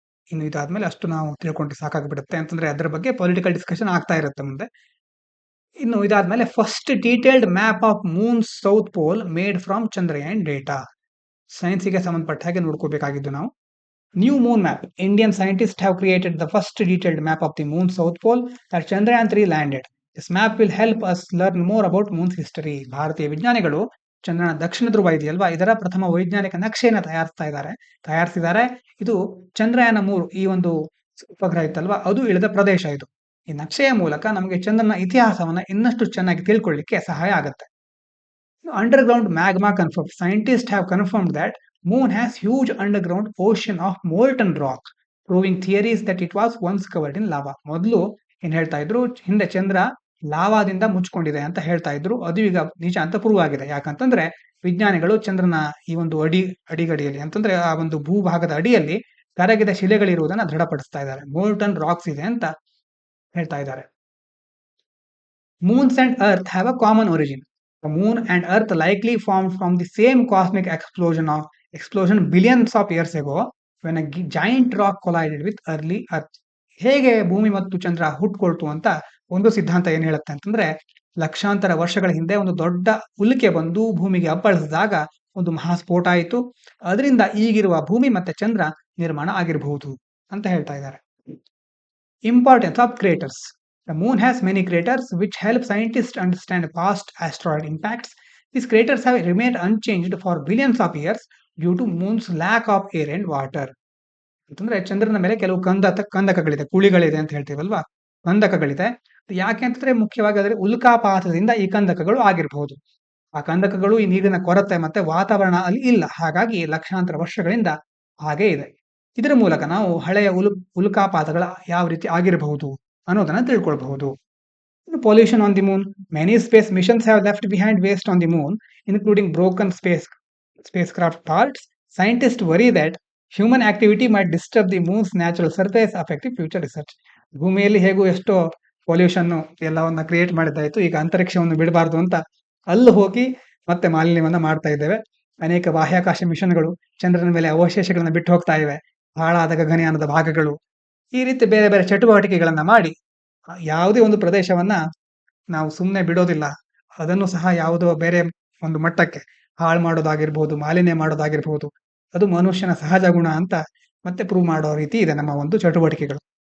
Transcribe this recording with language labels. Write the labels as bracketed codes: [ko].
[kn] ಇನ್ನು ಇದಾದ್ಮೇಲೆ ಅಷ್ಟು ನಾವು ತಿಳ್ಕೊಂಡ್ರೆ ಸಾಕಾಗ್ಬಿಡುತ್ತೆ, ಅಂತಂದ್ರೆ ಅದರ ಬಗ್ಗೆ ಪೊಲಿಟಿಕಲ್ ಡಿಸ್ಕಷನ್ ಆಗ್ತಾ ಇರುತ್ತೆ ಮುಂದೆ. ಇನ್ನು ಇದಾದ್ಮೇಲೆ [en] First detailed map of moon south pole made from Chandrayaan data. [kn] ಸೈನ್ಸ್ಗೆ ಸಂಬಂಧಪಟ್ಟ ಹಾಗೆ ನೋಡ್ಕೋಬೇಕಾಗಿದ್ದು ನಾವು. [en] New moon map. Indian scientists have created the first detailed map of the moon south pole that Chandrayaan-3 landed. This map will help us learn more about moon's history. [kn] ಭಾರತೀಯ ವಿಜ್ಞಾನಿಗಳು ಚಂದ್ರನ ದಕ್ಷಿಣ ಧ್ರುವ ಇದೆಯಲ್ವಾ, ಇದರ ಪ್ರಥಮ ವೈಜ್ಞಾನಿಕ ನಕ್ಷೆಯನ್ನು ತಯಾರಿಸಿದ್ದಾರೆ. ಇದು ಚಂದ್ರಯಾನ 3 ಈ ಒಂದು ಉಪಗ್ರಹ ಇತ್ತಲ್ವಾ, ಅದು ಇಳಿದ ಪ್ರದೇಶ ಇದು. ಈ ನಕ್ಷೆಯ ಮೂಲಕ ನಮಗೆ ಚಂದ್ರನ ಇತಿಹಾಸವನ್ನ ಇನ್ನಷ್ಟು ಚೆನ್ನಾಗಿ ತಿಳ್ಕೊಳ್ಳಿಕ್ಕೆ ಸಹಾಯ ಆಗುತ್ತೆ. [en] Underground magma confirmed. Scientists have confirmed that Moon has huge underground ocean of molten rock, proving theories that it was once covered in lava. [kn] ಮೊದಲು ಏನ್ ಹೇಳ್ತಾ ಇದ್ರು, ಹಿಂದೆ ಚಂದ್ರ ಲಾವಾದಿಂದ ಮುಚ್ಕೊಂಡಿದೆ ಅಂತ ಹೇಳ್ತಾ ಇದ್ರು. ಅದು ಈಗ ನಿಜ ಅಂತ ಪ್ರೂವ್ ಆಗಿದೆ. ಯಾಕಂತಂದ್ರೆ ವಿಜ್ಞಾನಿಗಳು ಚಂದ್ರನ ಈ ಒಂದು ಅಡಿಗಡಿಯಲ್ಲಿ ಅಂತಂದ್ರೆ ಆ ಒಂದು ಭೂಭಾಗದ ಅಡಿಯಲ್ಲಿ ಕರಗಿದ ಶಿಲೆಗಳಿರುವುದನ್ನ ದೃಢಪಡಿಸ್ತಾ ಇದ್ದಾರೆ. ಮೋಲ್ಟನ್ ರಾಕ್ಸ್ ಇದೆ ಅಂತ ಹೇಳ್ತಾ ಇದ್ದಾರೆ. [en] Moons and Earth have a common origin. The Moon and Earth likely formed from the same cosmic explosion billions of years ago when a giant rock collided with early Earth. [kn] ಹೇಗೆ ಭೂಮಿ ಮತ್ತು ಚಂದ್ರ ಹುಟ್ಕೊಳ್ತು ಅಂತ ಒಂದು ಸಿದ್ಧಾಂತ ಏನ್ ಹೇಳುತ್ತೆ ಅಂತಂದ್ರೆ, ಲಕ್ಷಾಂತರ ವರ್ಷಗಳ ಹಿಂದೆ ಒಂದು ದೊಡ್ಡ ಉಲ್ಕೆ ಬಂದು ಭೂಮಿಗೆ ಅಪ್ಪಳಿಸಿದಾಗ ಒಂದು ಮಹಾಸ್ಫೋಟ ಆಯಿತು. ಅದರಿಂದ ಈಗಿರುವ ಭೂಮಿ ಮತ್ತೆ ಚಂದ್ರ ನಿರ್ಮಾಣ ಆಗಿರಬಹುದು ಅಂತ ಹೇಳ್ತಾ ಇದ್ದಾರೆ. [en] Importance of craters. The moon has many craters which help scientists understand past asteroid impacts. These craters have remained unchanged for billions of years due to moon's lack of air and water. [kn] ಅಂತಂದ್ರೆ ಚಂದ್ರನ ಮೇಲೆ ಕೆಲವು ಕಂದಕಗಳಿದೆ, ಕುಳಿಗಳಿದೆ ಅಂತ ಹೇಳ್ತೀವಲ್ವಾ, ಕಂದಕಗಳಿದೆ. ಯಾಕೆ ಅಂತಂದ್ರೆ ಮುಖ್ಯವಾಗಿ ಅದರ ಉಲ್ಕಾಪಾತದಿಂದ ಈ ಕಂದಕಗಳು ಆಗಿರಬಹುದು. ಆ ಕಂದಕಗಳು ಈ ನೀರಿನ ಕೊರತೆ ಮತ್ತೆ ವಾತಾವರಣ ಅಲ್ಲಿ ಇಲ್ಲ, ಹಾಗಾಗಿ ಲಕ್ಷಾಂತರ ವರ್ಷಗಳಿಂದ ಹಾಗೆ ಇದೆ. ಇದರ ಮೂಲಕ ನಾವು ಹಳೆಯ ಉಲ್ಕಾಪಾತಗಳ ಯಾವ ರೀತಿ ಆಗಿರಬಹುದು ಅನ್ನೋದನ್ನ ತಿಳ್ಕೊಳ್ಬಹುದು. [en] Pollution on the moon. Many space missions have left behind waste on the moon, including broken spacecraft parts. Scientists worry that human activity might disturb the moon's natural surface, affecting future research. [kn] ಭೂಮಿಯಲ್ಲಿ ಹೇಗೂ ಎಷ್ಟೋ pollution ಎಲ್ಲವನ್ನ create ಮಾಡಿದ್ದಾಯ್ತು, ಈಗ ಅಂತರಿಕ್ಷವನ್ನು ಬಿಡಬಾರ್ದು ಅಂತ ಅಲ್ಲಿ ಹೋಗಿ ಮತ್ತೆ ಮಾಲಿನ್ಯವನ್ನ ಮಾಡ್ತಾ ಇದ್ದೇವೆ. ಅನೇಕ ಬಾಹ್ಯಾಕಾಶ ಮಿಷನ್ಗಳು ಚಂದ್ರನ ಮೇಲೆ ಅವಶೇಷಗಳನ್ನ ಬಿಟ್ಟು ಹೋಗ್ತಾ ಇವೆ, ಹಾಳಾದ ಗಗನಯಾನದ ಭಾಗಗಳು. ಈ ರೀತಿ ಬೇರೆ ಬೇರೆ ಚಟುವಟಿಕೆಗಳನ್ನ ಮಾಡಿ ಯಾವುದೇ ಒಂದು ಪ್ರದೇಶವನ್ನ ನಾವು ಸುಮ್ಮನೆ ಬಿಡೋದಿಲ್ಲ, ಅದನ್ನು ಸಹ ಯಾವುದೋ ಬೇರೆ ಒಂದು ಮಟ್ಟಕ್ಕೆ ಹಾಳು ಮಾಡೋದಾಗಿರ್ಬಹುದು, ಮಾಲಿನ್ಯ ಮಾಡೋದಾಗಿರ್ಬಹುದು, ಅದು ಮನುಷ್ಯನ ಸಹಜ ಗುಣ ಅಂತ ಮತ್ತೆ ಪ್ರೂವ್ ಮಾಡೋ ರೀತಿ ಇದೆ ನಮ್ಮ ಒಂದು ಚಟುವಟಿಕೆಗಳು.